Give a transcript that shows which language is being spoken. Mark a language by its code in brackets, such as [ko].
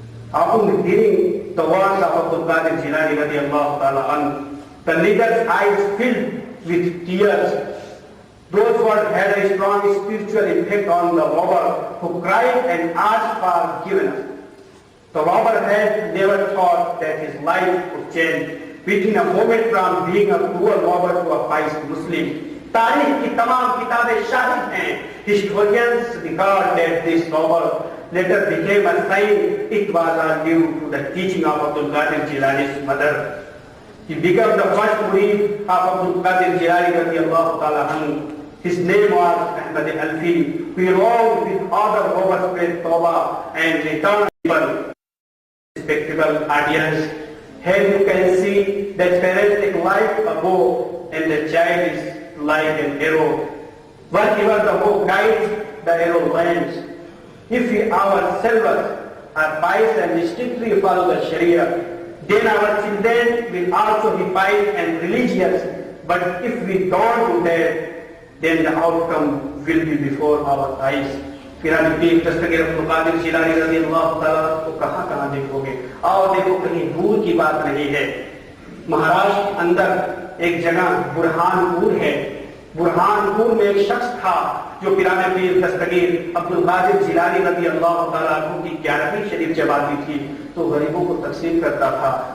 [en] Upon hearing the words of Abdul Qadir Jilani radiallahu ta'ala anhu, the leader's eyes filled with tears. Those words had a strong spiritual impact on the robber who cried and asked for forgiveness. The robber had never thought that his life would change within a moment from being a poor robber to a pious Muslim. [ur] تاریخ کی تمام کتابیں شاہد ہیں. [en] Historians record that this robber later became a saint. It was all due to the teaching of Abdul Qadir Jilani's mother. He became the first murid of Abdul Qadir Jilani radiallahu ta'ala anhu. His name was Ahmad Alfi. We along with other robbers prayed Tawbah and returned people. Respectable audience, here you can see that parents take life a bow and the child is like an arrow. Wherever the bow guides, the arrow lands. If we ourselves are pious and strictly follow the Sharia, then our children will also be pious and religious. But if we don't do that, then the outcome will be before our eyes. [ur] پیران پیر دستگیر عبد القادر جیلانی رضی اللہ تعالیٰ کو کہاں کہاں دیکھو گے. اور دیکھو کہیں دور کی بات نہیں ہے. مہاراشٹر کے اندر ایک جگہ برہان پور ہے. برہان پور میں ایک شخص تھا جو پیران پیر دستگیر عبد القادر جیلانی رضی اللہ تعالیٰ عنہ کی 11ویں شریف جب آتی تھی تو غریبوں کو تقسیم کرتا تھا.